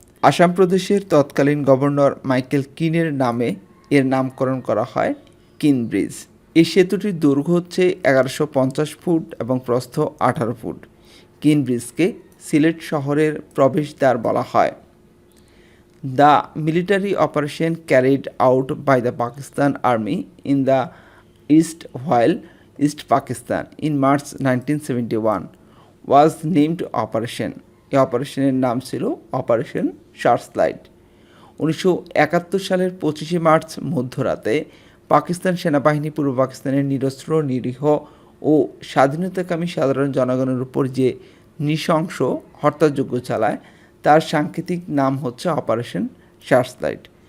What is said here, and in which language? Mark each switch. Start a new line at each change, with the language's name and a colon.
Bangla: আসাম প্রদেশের তৎকালীন governor Michael কিনের নামে এর নামকরণ করা হয় কিন ব্রিজ। এই সেতুটির দৈর্ঘ্য হচ্ছে 1150 ফুট এবং প্রস্থ 18 ফুট। কিন ব্রিজকে সিলেট শহরের প্রবেশদ্বার বলা হয়।
English: The military operation carried out by the Pakistan Army in the East while East Pakistan in March 1971 was named Operation.
Bangla: এই অপারেশনের নাম ছিল অপারেশন সার্চলাইট। 1971 সালের 25শে মার্চ মধ্যরাতে পাকিস্তান সেনাবাহিনী পূর্ব পাকিস্তানের নিরস্ত্র, নিরীহ ও স্বাধীনতাকামী সাধারণ জনগণের উপর যে নৃশংস হত্যাযজ্ঞ চালায়, তার সাংকেতিক নাম হচ্ছে অপারেশন সার্চলাইট।